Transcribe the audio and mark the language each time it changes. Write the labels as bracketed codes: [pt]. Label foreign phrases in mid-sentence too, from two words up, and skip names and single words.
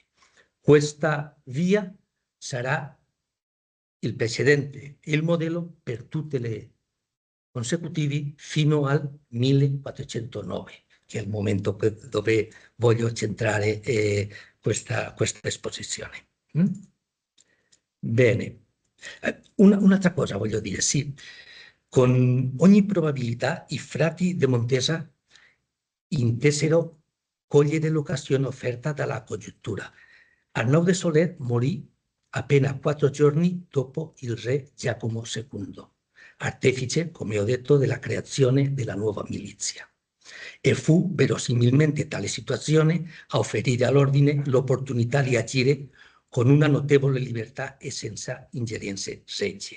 [it] Questa via sarà il precedente e il modello per tutte le consecutivi fino al 1409, che è il momento dove voglio centrare questa esposizione. Bene. Un'altra cosa voglio dire, sì. Con ogni probabilità i frati de Montesa intesero cogliere l'occasione offerta dalla congiuntura. Arnau de Soler morì appena 4 giorni dopo il re Giacomo II, artefice, come ho detto, della creazione della nuova milizia. E fu verosimilmente tale situazione a offrire all'ordine l'opportunità di agire con una notevole libertà e senza ingerenze regie.